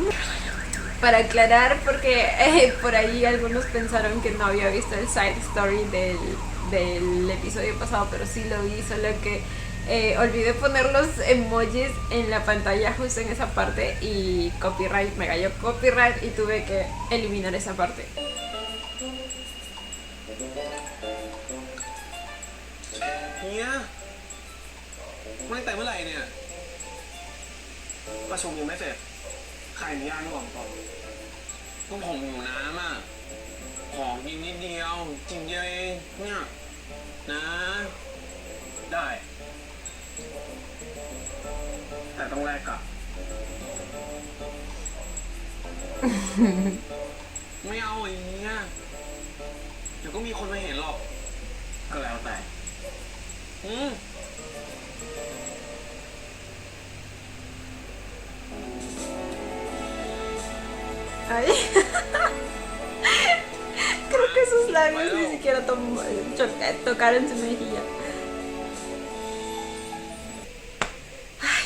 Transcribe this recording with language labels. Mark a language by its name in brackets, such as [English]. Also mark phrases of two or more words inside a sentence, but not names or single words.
[Spanish] Para aclarar, porque por ahí algunos pensaron que no había visto el [English] side story [Spanish] del episodio pasado, pero sí lo vi, solo que olvidé poner los emojis en la pantalla justo en esa parte y copyright, me cayó copyright y tuve que eliminar esa parte. [Thai] เฮียไม่แต่เมื่อไหร่เนี่ย ประชุมยังไม่เสร็จใครอนุญาตให้บอกก่อน ก็ผมหิวน้ำอ่ะ ขอกินนิดเดียวจริงเดียวเองเนี่ยนะ ได้ แต่ต้องแลกกับ ไม่เอาอย่างเงี้ยเดี๋ยวก็มีคนมาเห็นหรอก ก็แล้วแต่ อืม [Spanish] Ay. Creo que sus labios ni siquiera tocaron su mejilla. Ay.